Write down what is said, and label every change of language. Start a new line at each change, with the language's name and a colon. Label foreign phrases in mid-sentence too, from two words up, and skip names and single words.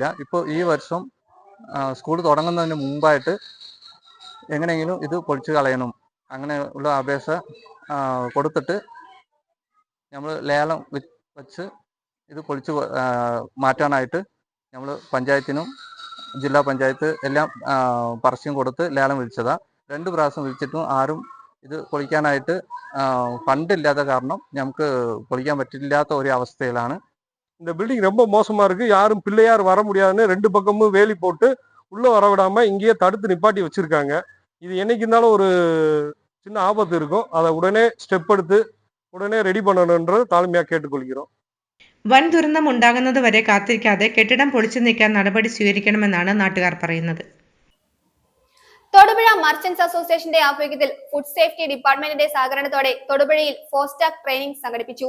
Malayalam: ഇപ്പോൾ ഈ വർഷം സ്കൂൾ തുടങ്ങുന്നതിന് മുമ്പായിട്ട് എങ്ങനെയെങ്കിലും ഇത് പൊളിച്ചു കളയണം, അങ്ങനെ ഉള്ള അപേക്ഷ കൊടുത്തിട്ട് നമ്മൾ ലേലം വെച്ച് ഇത് പൊളിച്ച് മാറ്റാനായിട്ട് നമ്മൾ പഞ്ചായത്തിനും ജില്ലാ പഞ്ചായത്ത് എല്ലാം പരസ്യം കൊടുത്ത് ലേലം വിളിച്ചതാണ്. 2 പ്രാവശ്യം വിളിച്ചിട്ടും ആരും ഇത് പൊളിക്കാനായിട്ട് ഫണ്ടില്ലാത്ത കാരണം നമുക്ക് പൊളിക്കാൻ പറ്റില്ലാത്ത ഒരു അവസ്ഥയിലാണ്.
Tamil: இந்த பில்டிங் ரொம்ப மோசமா இருக்கு, யாரும் பிள்ளையார் வர முடியாதுன்னு 2 பக்கமும் வேலி போட்டு உள்ள வர விடாம இங்கேயே தடுத்து நிப்பாட்டி வச்சிருக்காங்க. இது என்னைக்கு இருந்தாலும் ஒரு சின்ன ஆபத்து இருக்கும். அதை உடனே ஸ்டெப் எடுத்து உடனே ரெடி பண்ணணும்னு தாழ்மையா கேட்டுக்கொள்ளுகிறோம்.
Malayalam: വൻ ദുരന്തം ഉണ്ടാകുന്നതുവരെ കാത്തിരിക്കാതെ കെട്ടിടം പൊളിച്ചു നീക്കാൻ നടപടി സ്വീകരിക്കണമെന്നാണ് നാട്ടുകാർ പറയുന്നത്. തൊടുപുഴ മർച്ചന്റ്സ് അസോസിയേഷന്റെ ആഭിമുഖ്യത്തിൽ
English: food safety department
Malayalam: സഹകരണത്തോടെ തൊടുപുഴയിൽ ഫോസ്റ്റാക് ട്രെയിനിംഗ് സംഘടിപ്പിച്ചു.